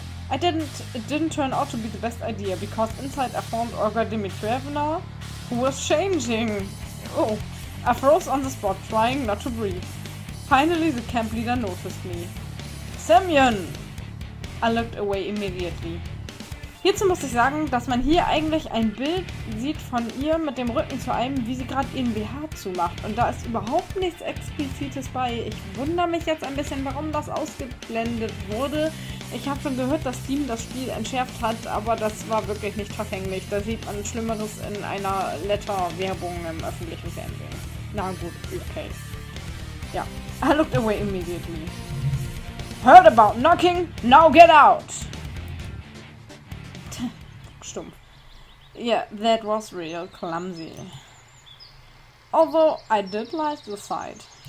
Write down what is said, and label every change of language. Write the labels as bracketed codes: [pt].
[en] It didn't turn out to be the best idea, because inside I found Olga Dimitrievna, who was changing. Oh, I froze on the spot, trying not to breathe. Finally, the camp leader noticed me. Semyon! I looked away immediately. [de] Hierzu muss ich sagen, dass man hier eigentlich ein Bild sieht von ihr mit dem Rücken zu einem, wie sie gerade ihren BH zumacht. Und da ist überhaupt nichts Explizites bei. Ich wundere mich jetzt ein bisschen, warum das ausgeblendet wurde. Ich habe schon gehört, dass Team das Spiel entschärft hat, aber das war wirklich nicht verfänglich. Da sieht man Schlimmeres in einer Letter-Werbung im öffentlichen Fernsehen. Na gut, okay. [en] Ja, I looked away immediately. Heard about knocking? Now get out! Stumpf. Yeah, that was real clumsy. Although I did like the sight.